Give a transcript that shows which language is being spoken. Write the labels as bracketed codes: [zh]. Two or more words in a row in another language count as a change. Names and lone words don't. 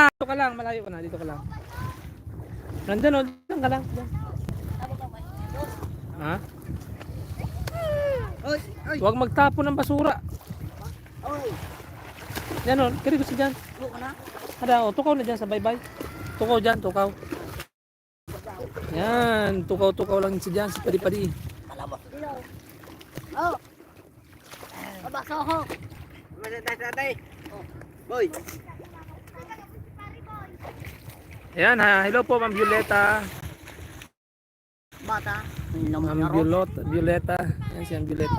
[tl] Dito ka lang, malayo ka na. Dito ka lang. Nandyan o, dyan ka lang. Dyan. Ha? Ôi, ôi. Huwag magtapon ng basura. Ôi. [bik] Yan o, kiri ko si dyan. Ada o, tukaw na dyan sa bye-bye. Tukaw dyan, tukaw. Yan, tukaw-tukaw lang si dyan, si padi-padi. Oh. Babasa ako. [tl] Tatay. Boy. Ayan ha, hello po Ma'am Violeta. Bata. Ma'am Violeta. Ayan si Ma'am Violeta.